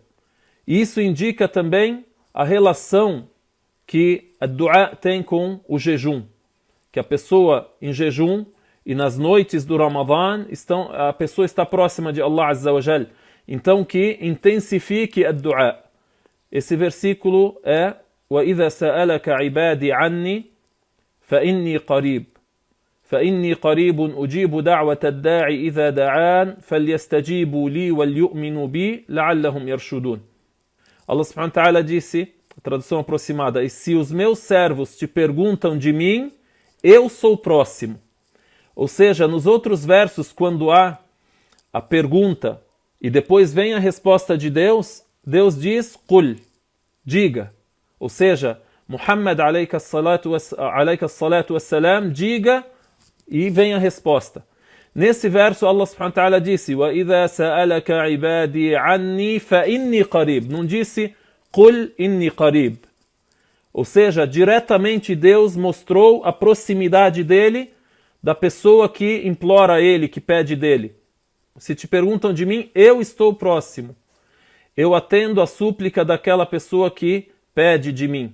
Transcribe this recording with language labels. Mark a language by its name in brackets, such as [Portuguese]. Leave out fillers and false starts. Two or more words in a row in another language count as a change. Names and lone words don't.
[Portuguese] E isso indica também a relação que a du'a tem com o jejum. Que a pessoa em jejum e nas noites do Ramadã, a pessoa está próxima de [Arabic] الله عز وجل. [Portuguese] Então que intensifique a du'a. Esse versículo é [Arabic] وَإِذَا سَأَلَكَ عِبَادِي عَنِّي فَإِنِّي قَرِيبٌ فَإِنِّي قَرِيبٌ أُجِيبُ دَعْوَةَ الدَّاعِ إِذَا دَعَانِ فَلْيَسْتَجِيبُوا لِي وَلْيُؤْمِنُوا بِي لَعَلَّهُمْ يَرْشُدُونَ. الله سبحانه وتعالى [Portuguese] disse, a tradução aproximada: "E se os meus servos te perguntam de mim, eu sou próximo." Ou seja, nos outros versos, quando há a pergunta e depois vem a resposta de Deus, Deus diz, "Qul", diga. Ou seja, [Arabic] محمد عليك الصلاة والسلام, [Portuguese] diga, e vem a resposta. Nesse verso, [Arabic] الله سبحانه وتعالى disse: وَإِذَا سَأَلَكَ عِبَادِي عَنِّي فَإِنِّي قَرِيبٌ. [Portuguese] Não disse [Arabic] قُلْ إِنِّي قَرِيبٌ. [Portuguese] Ou seja, diretamente Deus mostrou a proximidade dele da pessoa que implora a ele, que pede dele. Se te perguntam de mim, eu estou próximo. Eu atendo a súplica daquela pessoa que pede de mim.